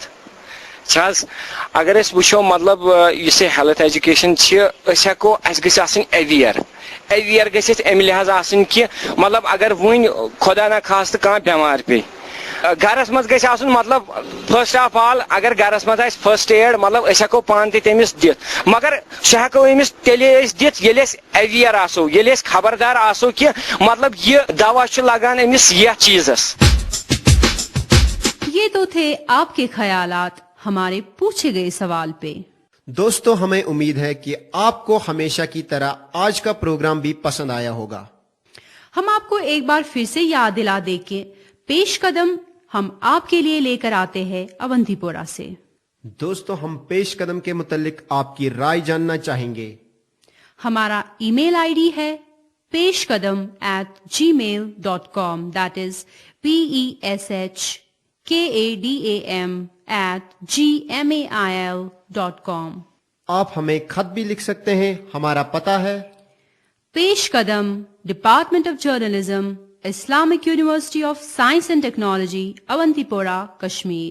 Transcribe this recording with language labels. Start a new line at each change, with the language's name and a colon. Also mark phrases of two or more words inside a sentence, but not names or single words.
Kashmiri: اگر أسۍ وٕچھو مطلب یُس یہِ
English: health education
Kashmiri: چھِ، أسۍ ہٮ۪کو اَسہِ گژھِ آسٕنۍ ایویئر گژھِ اَسہِ اَمہِ لحاظ آسٕنۍ کہِ مطلب اگر وٕنۍ خۄدا نخواستہٕ کانٛہہ بٮ۪مار پیٚیہِ، گرس منٛز گژھِ آسُن مطلب
English: first of all
Kashmiri: اگر گرس منٛز آسہِ
English: first aid
Kashmiri: مطلب أسۍ ہٮ۪کو پانہٕ تہِ تٔمِس دِتھ، مگر سُہ ہٮ۪کو أمِس تیٚلے أسۍ دِتھ ییٚلہِ أسۍ ایویئر آسو، ییٚلہِ أسۍ خبردار آسو کہِ مطلب یہِ دوا چھُ لگان أمِس یتھ چیٖزس۔
Urdu: یہ تو تھے آپ کے خیالات ہمارے پوچھے گئے سوال پہ۔ دوستو، ہمیں امید ہے کہ آپ کو ہمیشہ کی طرح آج کا پروگرام بھی پسند آیا ہوگا۔ ہم آپ کو ایک بار پھر سے یاد دلا دیں کہ پیش قدم ہم آپ کے لیے لے کر آتے ہیں اونتی پورہ سے۔ دوستو، ہم پیش قدم کے متعلق آپ کی رائے جاننا چاہیں گے۔ ہمارا ای میل آئی ڈی ہے peshkadam@gmail.com،
English: that is PESHKADAM KADAM@gmail.com।
Urdu: آپ ہمیں خط بھی لکھ سکتے ہیں. ہمارا پتا ہے پیش قدم، ڈپارٹمنٹ آف جرنلزم، اسلامک یونیورسٹی آف سائنس اینڈ ٹیکنالوجی، اونتی پورہ، کشمیر.